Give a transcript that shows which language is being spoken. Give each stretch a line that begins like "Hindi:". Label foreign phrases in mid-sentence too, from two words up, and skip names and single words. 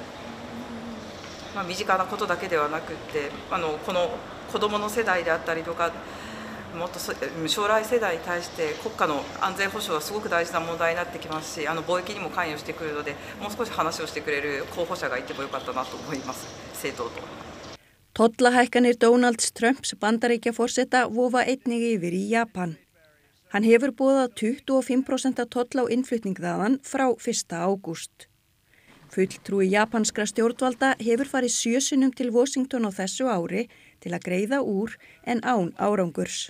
Japanese: 身近なことだけではなくて、この子どもの世代であったりとか、もっと将来世代に対して国家の安全保障はすごく大事な問題になってきますし、貿易にも関与してくるので、もう少し話をしてくれる候補者がいてもよかったなと思います、政党と。
Icelandic: Tollahækkanir Donalds Trumps Bandaríkjaforseta vofa einnig yfir í Japan. Hann hefur boðað 25% toll á innflutning þaðan frá 1. ágúst. Fulltrúi japanskra stjórnvalda hefur farið 7 sinnum til Washington á þessu ári til að greiða úr en án árangurs.